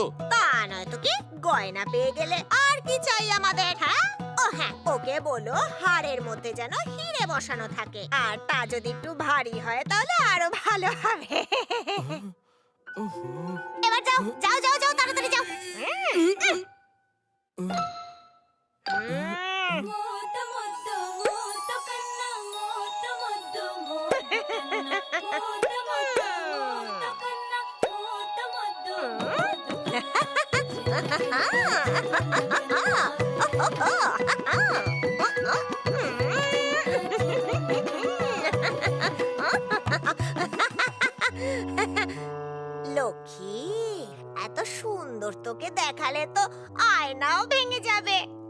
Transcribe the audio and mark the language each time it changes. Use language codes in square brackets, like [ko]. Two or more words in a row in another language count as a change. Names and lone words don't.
[bn] তা নয় তো কি, গয়না পেয়ে গেলে আর কি চাই আমাদের? হ্যাঁ, ও হ্যাঁ, ওকে বলো হাড়ের মধ্যে যেন হিরে বসানো থাকে, আর তা যদি একটু ভারী হয় তাহলে আরো ভালো হবে। এবার যাও যাও যাও যাও, তাড়াতাড়ি যাও। [te] మూత ముద్దు మూత కన్న మూత ముద్దు మూత కన్న మూత ముద్దు మూత కన్న మూత ముద్దు [bn] লক্ষ্মী, এত সুন্দর তোকে দেখালে তো আয়নাও ভেঙে যাবে।